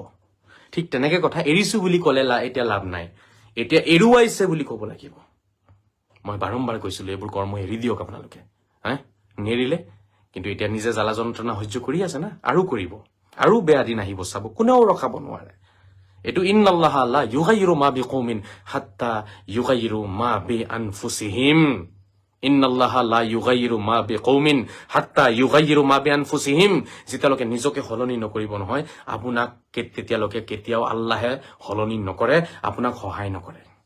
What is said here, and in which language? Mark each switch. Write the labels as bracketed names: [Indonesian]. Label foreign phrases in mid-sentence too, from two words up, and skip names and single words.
[Assamese] ঠিক তেনেকে কথা এৰিছো বুলি ক'লে এতিয়া লাভ নাই এতিয়া এৰুৱাইছে বুলি ক'ব লাগিব মই বাৰম্বাৰ কৈছিলো এইবোৰ কৰ্ম এৰি দিয়ক আপোনালোকে নেৰিলে কিন্তু এতিয়া নিজে জ্বালা যন্ত্ৰণা সহ্য কৰি আছে না আৰু কৰিব আৰু বেয়া দিন আহিব চাব কোনেও ৰখাব নোৱাৰে এটো [Arabic] إن الله لا يغير ما بقوم حتى يغيروا ما بأنفسهم إن الله لا يغير ما بقوم حتى يغيروا ما بأنفسهم [Assamese] যেতিয়ালৈকে নিজকে সলনি নকৰিব নহয় আপোনাক তেতিয়ালৈকে কেতিয়াও আল্লাহে সলনি নকৰে আপোনাক সহায় নকৰে